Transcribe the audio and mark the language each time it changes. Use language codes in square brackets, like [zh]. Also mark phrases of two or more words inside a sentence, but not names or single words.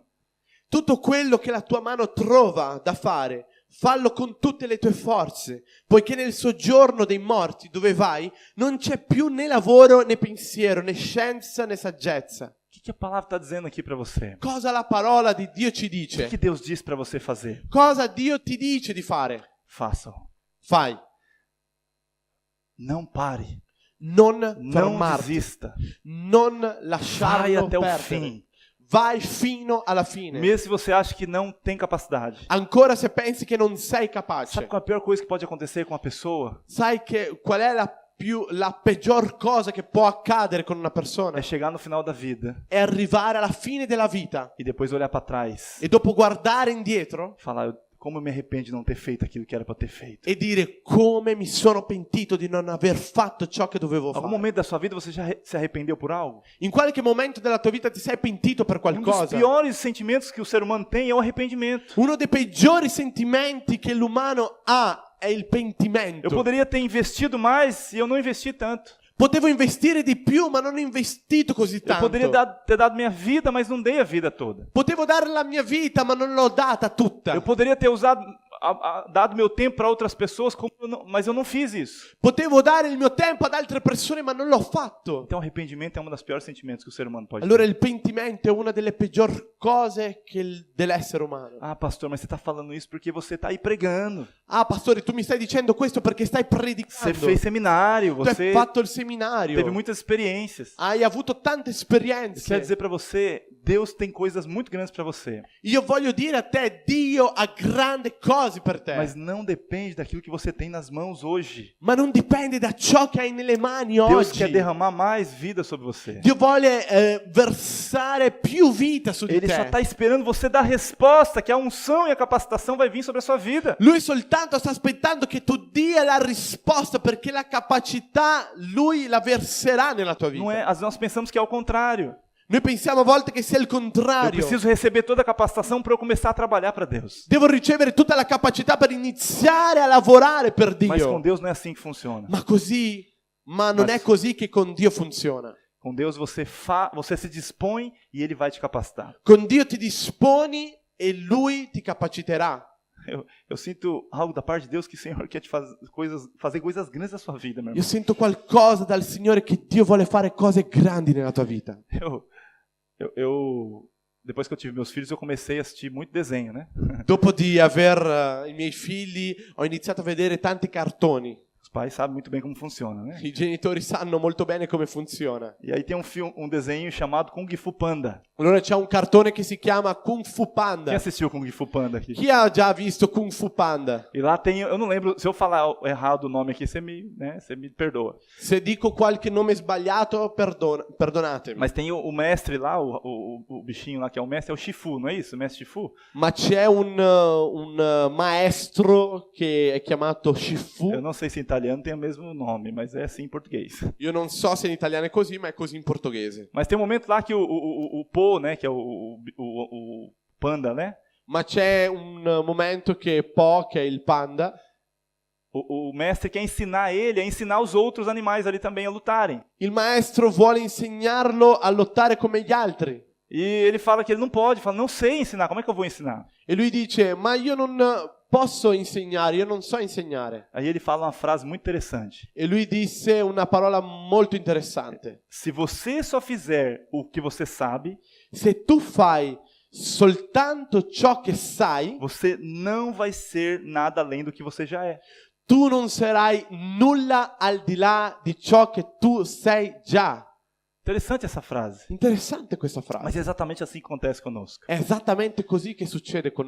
[it] Tutto quello che la tua mano trova da fare, fallo con tutte le tue forze, poiché nel soggiorno dei morti dove vai non c'è più né lavoro né pensiero, né scienza né saggezza. [pt] O que a palavra está dizendo aqui para você? [it] Cosa la parola di Dio ci [pt] O [it] dice? [pt] que Deus diz para você fazer? [it] Cosa Dio ti dice di fare? [pt] Faça-o. [it] Fai. [pt] Não pare. [it] Non [pt] Não [it] fermarti, [pt] desista. [it] non [pt] Vai [it] lasciarlo [pt] até o [it] perdere. [pt] fim. [it] Vai fino alla fine. [pt] Mesmo se você acha que não tem capacidade. [it] Ancora se pensi che non sei capace. [pt] Sabe qual é a pior coisa que pode acontecer com uma pessoa? [it] Sai che qual è la peggior cosa che può accadere con una persona? [pt] É chegar no final da vida [it] È arrivare alla fine della vita [pt] e depois olhar para trás [it] e dopo guardare indietro [pt] e falar: como eu me arrependo de não ter feito aquilo que era para ter feito. [it] e dire come mi sono pentito di non aver fatto ciò che dovevo [pt] Algum [it] fare. [pt] momento da sua vida você já se arrependeu por algo? [it] In qualche momento della tua vita ti sei pentito per [pt] Um dos [it] qualcosa? [pt] piores sentimentos que o ser humano tem é o arrependimento. [it] Uno dei peggiori sentimenti che l'umano ha è il pentimento. [pt] Eu poderia ter investido mais e eu não investi tanto. [it] Potevo investire di più, ma non ho investito così [pt] Eu [it] tanto. [pt] poderia ter dado minha vida, mas não dei a vida toda. [it] Potevo dare la mia vita, ma non l'ho data tutta. [pt] Eu poderia ter usado, dado meu tempo para outras pessoas, mas eu não fiz isso. [it] Potevo dare il mio tempo ad altre persone, ma non l'ho fatto. [pt] Então, arrependimento é um dos piores sentimentos que o ser humano pode [it] Allora [pt] ter. [it] il pentimento è una delle peggiori cose dell'essere umano. [pt] Ah, pastor, mas você está falando isso porque você está aí pregando. [it] Ah, pastore, tu mi stai dicendo questo perché stai predicando. [pt] Você fez seminário, [it] Tu hai [pt] você [it] fatto il seminario. [pt] teve muitas experiências. [it] Hai avuto tante [pt] Eu quero [it] esperienze. [pt] dizer para você, Deus tem coisas muito grandes para você, [it] Io voglio dire a te, Dio ha grandi cose per te. [pt] mas não depende daquilo que você tem nas mãos hoje. [it] Ma non dipende da ciò che hai nelle mani [pt] Deus [it] oggi. [pt] quer derramar mais vida sobre você. [it] Dio vuole versare più vita su di [pt] Ele só [it] te. [pt] está esperando você dar a resposta, que a unção e a capacitação vai vir sobre a sua vida. [it] Lui soltanto sta aspettando che tu dia la risposta perché la capacità lui la verserà nella tua vita. [pt] Não é? Às vezes nós pensamos que é o contrário. [it] Noi pensiamo a volte che sia il [pt] Eu [it] contrario. [pt] preciso receber toda a capacitação para eu começar a trabalhar para Deus. [it] Devo ricevere tutta la capacità per iniziare a lavorare per [pt] Mas com [it] Dio. [pt] Deus não é assim que funciona. [it] Ma non [pt] Mas- [it] è così che con Dio funziona. [pt] Com Deus você se dispõe e Ele vai te capacitar. [it] Con Dio ti disponi e Lui ti capaciterà. [pt] Eu sinto algo da parte de Deus que o Senhor quer te fazer coisas grandes na sua vida, meu [it] Io [pt] irmão. [it] sento qualcosa dal Signore che Dio vuole fare cose grandi nella tua vita. [pt] Depois que eu tive meus filhos, eu comecei a assistir muito desenho, né? [it] Dopo di aver i miei figli, ho iniziato a vedere tanti cartoni. [pt] Os pais sabem muito bem como funciona, né? [it] I genitori sanno molto bene come funziona. [pt] E aí tem um desenho chamado Kung Fu Panda. [it] Allora c'è un cartone che si chiama Kung Fu [pt] Quem [it] Panda. [pt] assistiu Kung Fu Panda aqui? [it] Chi ha già visto Kung Fu Panda? [pt] E lá tem, eu não lembro, se eu falar errado o nome aqui, você me perdoa. [it] Se dico qualche nome sbagliato, perdonatemi. [pt] Mas tem o mestre lá, o bichinho lá que é o mestre, é o Shifu, não é isso? O mestre Shifu? [it] Ma c'è un maestro che è chiamato [pt] Eu [it] Shifu. [pt] não sei se em italiano tem o mesmo nome, mas é assim em português. [it] Io non so se in italiano è così, ma è così in portoghese. [pt] Mas tem um momento lá que o Po, né, que é o panda, né? [it] Ma c'è un momento che Po, che è il panda, [pt] O mestre quer ensinar ele a ensinar os outros animais ali também a lutarem. [it] il maestro vuole insegnarlo a lottare come gli altri. [pt] E ele fala que ele não pode, fala, não sei ensinar, como é que eu vou ensinar? [it] E lui dice, ma io non posso insegnare, io non so insegnare. [pt] Aí ele fala uma frase muito interessante. [it] E lui disse una parola molto interessante. [pt] Se você só fizer o que você sabe, [it] Se tu fai soltanto ciò che sai, [pt] você não vai ser nada além do que você já é. [it] tu non sarai nulla al di là di ciò che tu sei già. [pt] Interessante essa frase. [it] Interessante questa [pt] Mas [it] frase. [pt] é exatamente assim que acontece conosco. [it] È esattamente così che succede con